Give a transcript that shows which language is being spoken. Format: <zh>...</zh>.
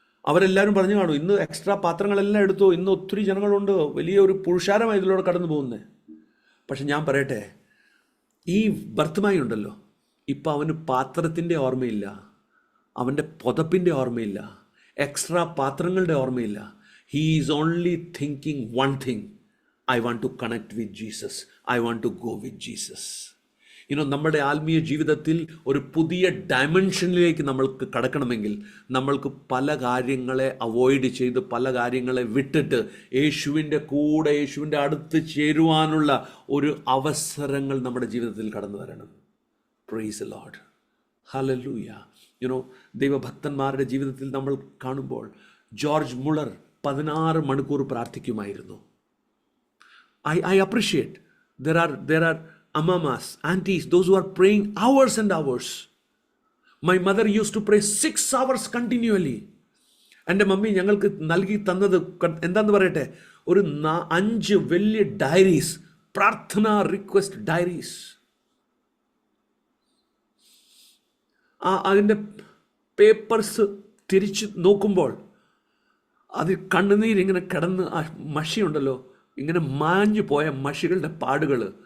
<ml>അവരെല്ലാവരും പറഞ്ഞു കാണും, ഇന്ന് എക്സ്ട്രാ പാത്രങ്ങളെല്ലാം എടുത്തു, ഇന്ന് ഒത്തിരി ജനങ്ങളുണ്ട്, വലിയ ഒരു പുരുഷാരമായി ഇതിലൂടെ കടന്നു പോകുന്നത്. പക്ഷെ ഞാൻ പറയട്ടെ, ഈ ഭർത്തമായി ഉണ്ടല്ലോ, ഇപ്പം അവന് പാത്രത്തിൻ്റെ ഓർമ്മയില്ല, അവൻ്റെ പുതപ്പിൻ്റെ ഓർമ്മയില്ല, എക്സ്ട്രാ പാത്രങ്ങളുടെ ഓർമ്മയില്ല.</ml> <en>He is only thinking one thing, I want to connect with Jesus. I want to go with Jesus.</en> <ml>നമ്മുടെ ആത്മീയ ജീവിതത്തിൽ ഒരു പുതിയ ഡയമെൻഷനിലേക്ക് നമ്മൾക്ക് കടക്കണമെങ്കിൽ നമ്മൾക്ക് പല കാര്യങ്ങളെ അവോയ്ഡ് ചെയ്ത് പല കാര്യങ്ങളെ വിട്ടിട്ട് യേശുവിൻ്റെ കൂടെ യേശുവിൻ്റെ അടുത്ത് ചേരുവാനുള്ള ഒരു അവസരങ്ങൾ നമ്മുടെ ജീവിതത്തിൽ കടന്നു വരണം.</ml> <en>Praise the lord.</en> <ml>ഹല്ലേലൂയ. ദൈവഭക്തന്മാരുടെ ജീവിതത്തിൽ നമ്മൾ കാണുമ്പോൾ ജോർജ് മുളർ 16 മണിക്കൂർ പ്രാർത്ഥിക്കുമായിരുന്നു.</ml> <en>I appreciate there are amamas, aunties, those who are praying hours and hours. My mother used to pray 6 hours continually.</en> <ml>എൻ്റെ മമ്മി ഞങ്ങൾക്ക് നൽകി തന്നത് എന്താന്ന് പറയട്ടെ, ഒരു 5 വലിയ ഡയറീസ്, പ്രാർത്ഥന റിക്വസ്റ്റ് ഡയറീസ്. അതിൻ്റെ പേപ്പേഴ്സ് തിരിച്ച് നോക്കുമ്പോൾ അത് കണ്ണുനീരിങ്ങനെ കിടന്ന് ആ മഷിയുണ്ടല്ലോ, ഇങ്ങനെ മാഞ്ഞു പോയ മഷികളുടെ പാടുകൾ.</ml>